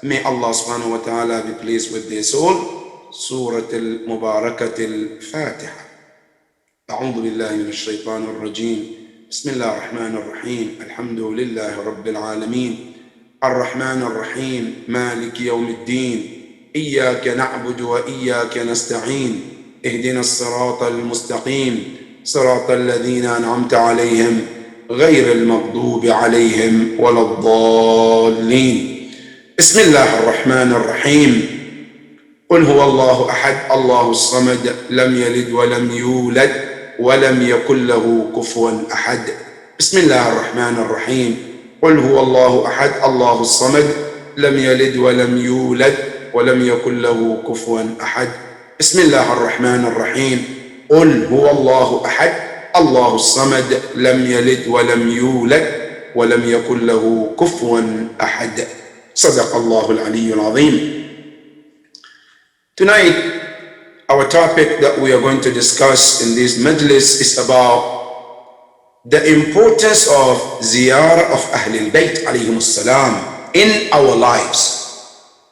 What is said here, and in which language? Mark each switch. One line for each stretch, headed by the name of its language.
English: May Allah subhanahu wa ta'ala be pleased with their soul. Surah Al-Mubarakat Al-Fatiha.
Arabic: أعوذ بالله من الشيطان الرجيم بسم الله الرحمن الرحيم الحمد لله رب العالمين الرحمن الرحيم مالك يوم الدين إياك نعبد وإياك نستعين اهدنا الصراط المستقيم صراط الذين أنعمت عليهم غير المغضوب عليهم ولا الضالين. بسم الله الرحمن الرحيم قل هو الله أحد الله الصمد لم يلد ولم يولد ولم يكن له كفوا أحد. بسم الله الرحمن الرحيم قل هو الله أحد الله الصمد لم يلد ولم يولد ولم يكن له كفوا أحد. بسم الله الرحمن الرحيم قل هو الله أحد الله الصمد لم يلد ولم يولد ولم يكن له كفوا أحد. صدق الله العلي العظيم.
English: Tonight, our topic that we are going to discuss in this majlis is about the importance of ziyarah of Ahlul Bayt alayhim salam in our lives.